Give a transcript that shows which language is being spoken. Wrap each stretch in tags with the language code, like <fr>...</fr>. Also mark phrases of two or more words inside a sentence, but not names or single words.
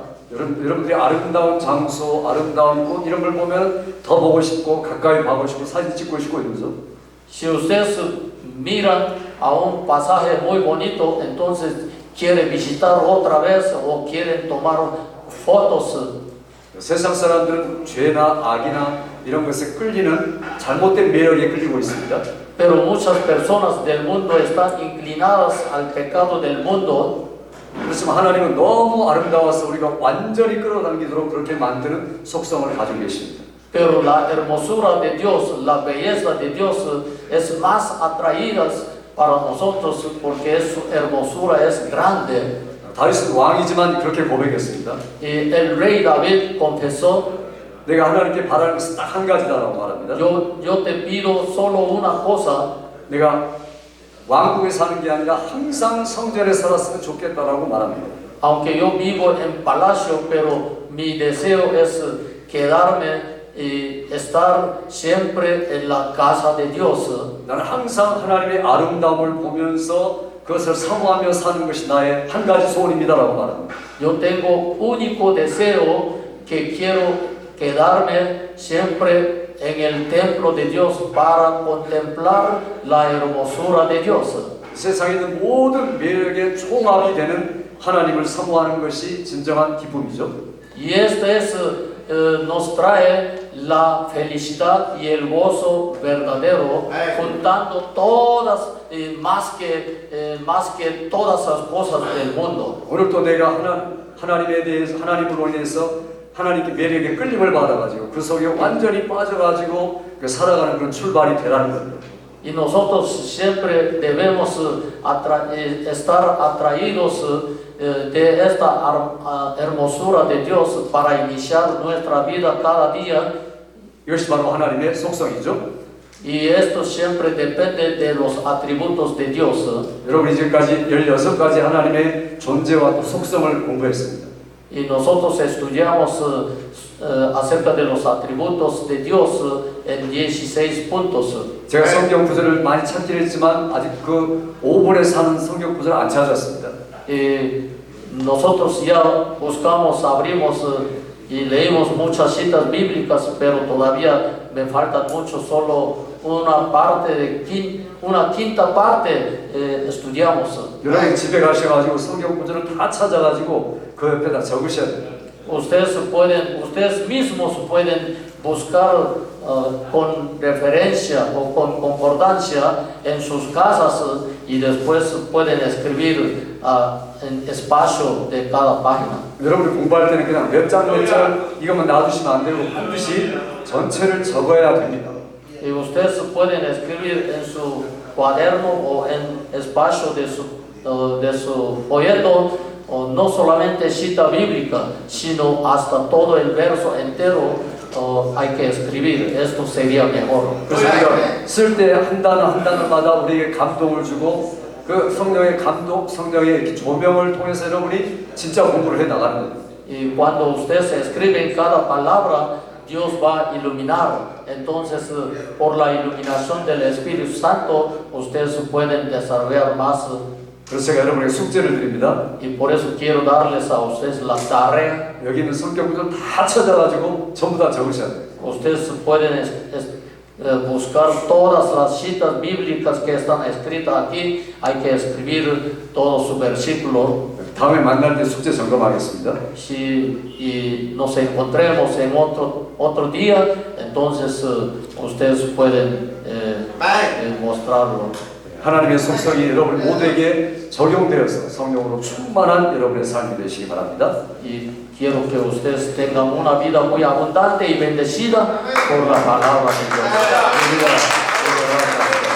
<ko>여러분들이 아름다운 장소, 아름다운 꽃 이런 걸 보면 더 보고 싶고 가까이 가고 싶고 사진 찍고 싶고 이러면서</ko> <es>Si ustedes miran a un pasaje muy bonito, entonces quieren visitar otra vez o quieren tomar fotos.</es> <ko>세상 사람들은 죄나 악이나 이런 것에 끌리는 잘못된 매력에 끌리고 있습니다.</ko> <es>Pero muchas personas del mundo están inclinadas al pecado del mundo.</es> <ko>그렇지만 하나님은 너무 아름다워서 우리가 완전히 끌어당기도록 그렇게 만드는 속성을 가지고 계십니다.</ko> <es>Pero la hermosura de Dios, la belleza de Dios es más atraída para nosotros porque su hermosura es grande.</es> <ko>다윗은 왕이지만 그렇게 고백했습니다.</ko> <es>Y el rey David confesó,</es> <ko>내가 하나님께 바라는 것은 딱 한 가지다라고 말합니다.</ko> <es>yo te pido solo una cosa.</es> <ko>내가 왕국에 사는 게 아니라 항상 성전에 살았으면 좋겠다라고 말합니다.</ko> <es>Aunque yo vivo en palacio, pero mi deseo es quedarme y estar siempre en la casa de Dios.</es> <ko>나는 항상 하나님의 아름다움을 보면서 그것을 사모하며 사는 것이 나의 한 가지 소원입니다라고 말합니다.</ko> <es>Yo tengo único deseo que quiero quedarme siempre en el templo de Dios para contemplar la hermosura de Dios.</es> <ko>세상에 있는 모든 매력의 총합이 되는 하나님을 사모하는 것이 진정한 기쁨이죠.</ko> <es>Y nos trae la felicidad y el gozo verdadero, juntando todas, más que todas las cosas del mundo.</es> <ko>오늘도 내가 하나님에 대해서 하나님으로 인해서 하나님께 매력에 끌림을 받아가지고 그 속에 완전히 빠져가지고 살아가는 그런 출발이 되라는 겁니다.</ko> <es>Y nosotros siempre debemos estar atraídos de esta hermosura de Dios para iniciar nuestra vida cada día.</es> <ko>이것이 바로 하나님의 속성이죠.</ko> <es>Y esto siempre depende de los atributos de Dios.</es> <ko>여러분이 지금까지 16가지 하나님의 존재와 또 속성을 공부했습니다.</ko> <es>Y nosotros estudiamos acerca de los atributos de Dios en 16 puntos.</es> <ko>제가 성경 구절을 많이 찾긴 했지만 아직 그 5분에 사는 성경 구절을 안 찾았습니다.</ko> <es>Nosotros ya buscamos, abrimos y leímos muchas citas bíblicas, pero todavía me faltan mucho, solo una quinta parte estudiamos.</es> <ko>여러분 집에 가셔가지고 성경 구절을 다 찾아가지고 그 옆에다 적으셔야 돼요.</ko> <es>Ustedes mismos pueden buscar con referencia o con concordancia en sus casas y después pueden escribir en espacio de cada página.</es> <ko>여러분이 공부할 때는 그냥 몇 장 이것만 놔두시면 안 되고 반드시 전체를 적어야 됩니다.</ko> <es>Y ustedes pueden escribir en su cuaderno o en espacio de su folleto, no solamente cita bíblica, sino hasta todo el verso entero hay que escribir. Esto sería mejor.</es> <ko>그래서 우리가 쓸 때 한 단어 한 단어마다 우리에게 감동을 주고 그 성령의 감동, 성령의 조명을 통해서 여러분이 진짜 공부를 해 나가는 거예요.</ko> <es>Y cuando ustedes escriben cada palabra, Dios va a iluminar. Entonces, por la iluminación del Espíritu Santo, ustedes pueden desarrollar más.</es> <ko>그래서 제가 여러분에게 숙제를 드립니다.</ko> <es>Y por eso quiero darles a ustedes la tarea.</es> <ko>여기 있는 성경 구절 다 찾아가지고 전부 다 적으셔야 돼요.</ko> <es>Ustedes pueden buscar todas las citas bíblicas que están escritas aquí. Hay que escribir todo su versículo.</es> <ko>다음에 만날 때 숙제 점검하겠습니다.</ko> <es>Si nos encontremos en otro día, entonces ustedes pueden mostrarlo.</es> <ko>하나님의 속성이 여러분 모두에게 적용되어서 성령으로 충만한 여러분의 삶이 되시기 바랍니다.</ko> <es>Y quiero que ustedes tengan una vida muy abundante y bendecida por la palabra de Dios.</es>